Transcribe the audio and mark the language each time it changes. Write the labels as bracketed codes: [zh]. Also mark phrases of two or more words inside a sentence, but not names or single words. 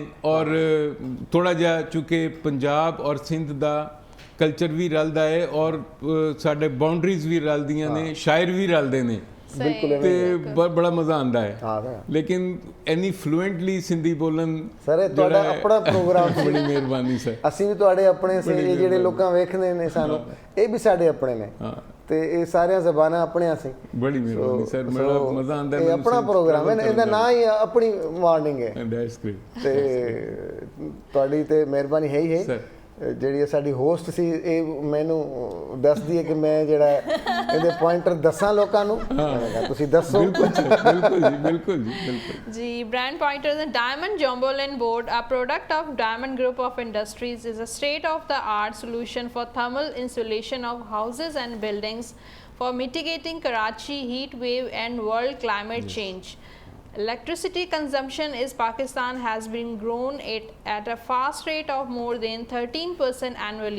[pa] اور تھوڑا جا چونکہ پنجاب اور سندھ دا کلچر بھی رلدا ہے اور ساڈے باؤنڈریز بھی رلدیاں نے, شاعر بھی رلدے نے, بڑا مزہ آندا ہے. لیکن اینی فلوئنٹلی سندھی بولن سر تہاڈا اپنا پروگرام, بڑی مہربانی سر. اسی بھی تہاڈے اپنے سے, یہ جڑے لوکاں ویکھنے نے سانو اے بھی ساڈے اپنے نے, تے اے سارے زباناں اپنے سے. بڑی مہربانی سر, بڑا مزہ آندا ہے. اے اپنا پروگرام ہے, ایندا نام ہی اپنی مارننگ ہے. [en] That's great. [pa] تے تہاڈی تے مہربانی ہے ہی ہے. ਜਿਹੜੀ ਸਾਡੀ ਹੋਸਟ ਸੀ ਇਹ ਮੈਨੂੰ ਦੱਸਦੀ ਹੈ ਕਿ ਮੈਂ ਜਿਹੜਾ ਇਹਦੇ ਪੁਆਇੰਟਰ ਦੱਸਾਂ ਲੋਕਾਂ ਨੂੰ, ਤੁਸੀਂ ਦੱਸੋ. ਬਿਲਕੁਲ ਜੀ, ਬਿਲਕੁਲ ਜੀ. [en] brand pointers and Diamond Jumbolon board, a product of Diamond Group of Industries, is a state of the art solution for thermal insulation of houses and buildings for mitigating Karachi heat wave and world climate change. Electricity consumption in Pakistan has been grown at a fast rate of more than 13% annually.